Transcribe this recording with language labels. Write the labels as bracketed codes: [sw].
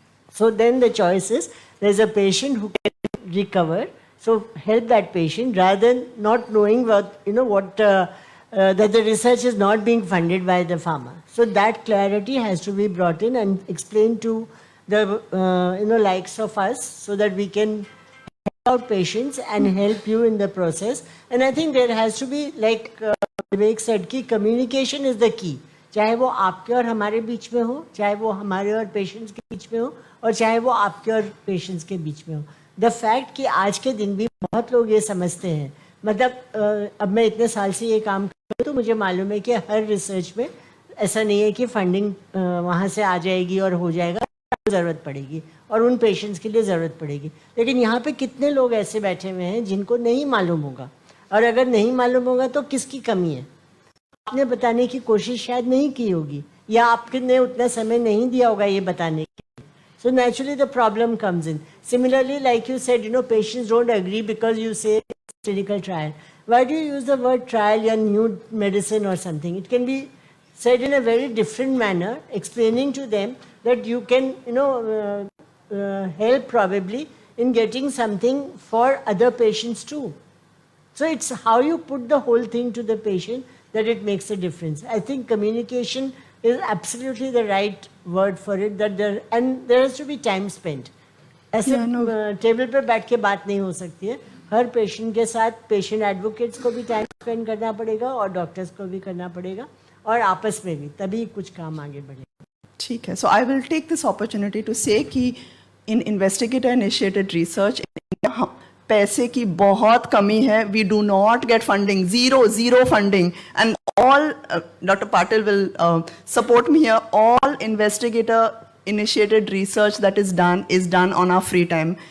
[en] So then the choice is, there's a patient who can recover, so help that patient rather than not knowing what, you know, what, that the research is not being funded by the pharma. So that clarity has to be brought in and explained to the you know, likes of us, so that we can help out patients and help you in the process. And I think there has to be, like Vivek said, [hi] कि [en] communication is the key. [hi] चाहे वो आपके और हमारे बीच में हो, चाहे वो हमारे और पेशेंट्स के बीच में हो, और चाहे वो आपके और पेशेंट्स के बीच में हो. [en] the fact [hi] कि आज के दिन भी बहुत लोग ये समझते हैं, मतलब अब मैं इतने साल से ये काम कर रही हूँ, तो मुझे मालूम है कि हर रिसर्च में ऐसा नहीं है कि फंडिंग वहाँ से आ जाएगी और हो जाएगा, ज़रूरत पड़ेगी और उन पेशेंट्स के लिए ज़रूरत पड़ेगी. लेकिन यहाँ पे कितने लोग ऐसे बैठे हुए हैं जिनको नहीं मालूम होगा, और अगर नहीं मालूम होगा तो किसकी कमी है? आपने बताने की कोशिश शायद नहीं की होगी, या आपने उतना समय नहीं दिया होगा ये बताने के. [en] So naturally the problem comes in. Similarly, like you said, you know, patients don't agree because you say clinical trial. Why do you use the word trial or new medicine or something? It can be said in a very different manner, explaining to them that you can, you know, help probably in getting something for other patients too. So it's how you put the whole thing to the patient that it makes a difference. I think communication is absolutely the right word for it, that there has to be time spent. [hi] ऐसे table पे बैठ के बात नहीं हो सकती है. हर patient के साथ पेशेंट एडवोकेट्स को भी टाइम स्पेंड करना पड़ेगा और डॉक्टर्स को भी करना पड़ेगा और आपस में भी, तभी कुछ काम आगे बढ़ेगा. ठीक है. [en] So I will take this opportunity to say [hi] कि [en] in investigator-initiated research in India, [hi] पैसे की बहुत कमी है. [en] We do not get funding, zero funding. And all, Dr. Patil will support me here, all investigator-initiated research that is done on our free time.